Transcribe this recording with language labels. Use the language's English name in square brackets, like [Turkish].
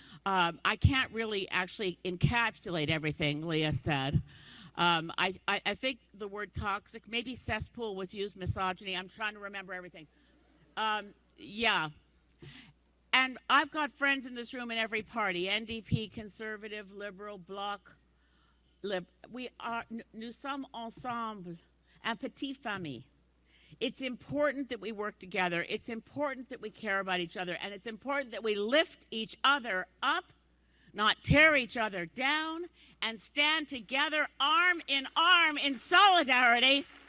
[English] I can't really actually encapsulate everything Leah said. I think the word toxic, maybe cesspool was used, misogyny. I'm trying to remember everything. Yeah. And I've got friends in this room in every party, NDP, Conservative, Liberal, Bloc. [French] Nous sommes ensemble, un petit famille. [English] It's important that we work together. It's important that we care about each other. And it's important that we lift each other up, not tear each other down, and stand together arm in solidarity.